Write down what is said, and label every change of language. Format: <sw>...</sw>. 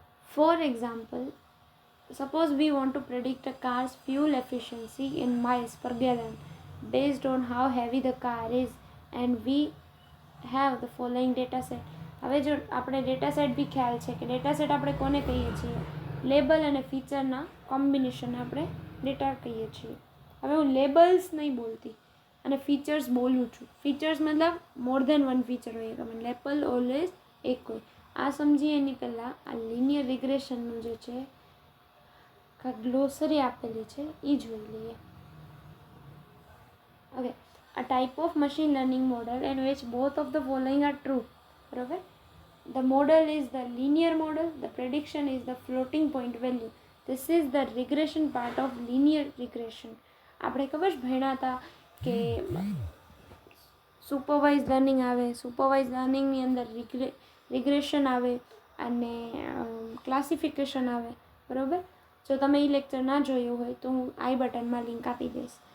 <en>For example, suppose we want to predict a car's fuel efficiency in miles per gallon based on how heavy the car is and we have the following data set.</en> <gu>હવે જો આપણે data set બી ખ્યાલ છે કે data set આપણે કોને કહીએ છીએ? લેબલ અને ફીચરના કોમ્બિનેશન આપણે ડેટા કહીએ છીએ. હવે હું લેબલ્સ નહીં બોલતી અને ફીચર્સ બોલું છું. ફીચર્સ મતલબ મોર દેન વન ફીચર હોય, તમે લેબલ ઓલવેઝ એક હોય. આ સમજીએ એની પહેલાં આ લિનિયર રિગ્રેશનનું જે છે ગ્લોસરી આપેલી છે એ જોઈ લઈએ.</gu> <en>Okay, a type of machine learning model in which both of the following are true. બરાબર, the model is the linear model, the prediction is the floating point value. This is the regression part of linear regression.</en> <gu>આપણે ખબર જ ભણ્યા હતા કે supervise learning આવે, supervise લર્નિંગની અંદર રિગ્રેશન આવે અને ક્લાસિફિકેશન આવે. બરાબર, જો તમે એ લેક્ચર ના જોયું હોય તો હું આઈ બટનમાં લિંક આપી દઈશ.</gu>